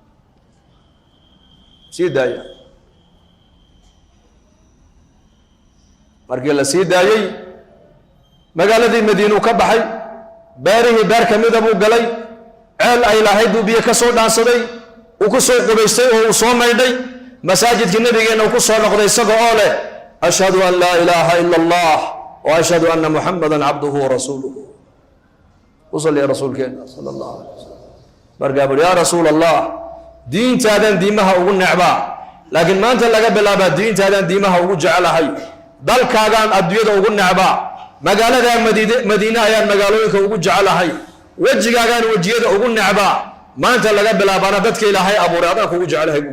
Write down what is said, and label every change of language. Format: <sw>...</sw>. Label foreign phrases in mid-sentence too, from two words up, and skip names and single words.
<so>sii daaya markii la sii daayay magaaladii Madiina ka baxay baarihii baar kamida buu galay ceel ay lahayd biyo ka soo dhaansaday uu ku soo qubaystay oo uu soo maydhay masaajidka nabigeena uu ku soo noqday isagoo oo leh</so> <ar>أشهد أن لا إله إلا الله وأشهد أن محمدا عبده ورسوله</ar> <so>usalli ya rasuulkeena sallallahu</so> <ar>عليه وسلم</ar> <so>bargaabul</so> <ar>يا رسول الله</ar> <so>diintaadan diimaha ugu necba laakiin maanta laga bilaabo diintaadan diimaha ugu jecelahay dalkaagan adduunyada ugu necba magaalada Madiina ayaan magaalooyinka ugu jecelahay wajigaagan wajiyada ugu necba maanta laga bilaabana dadka ilaahay abuuray adan kugu jecelahay buu</so>